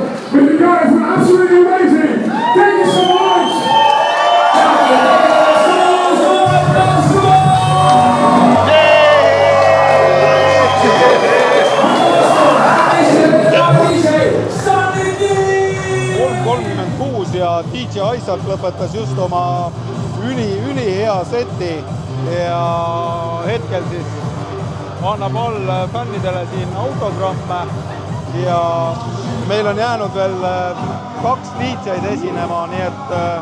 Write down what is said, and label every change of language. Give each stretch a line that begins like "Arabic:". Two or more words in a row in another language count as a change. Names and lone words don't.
English: But you guys were absolutely amazing. Thank you so much.
Estonian: ja DJ Isaac lõpetas just oma ülihea seti ja hetkel siis annab all fännidele siin autogramme ja meil on jäänud veel 2 DJ-d esinema, nii et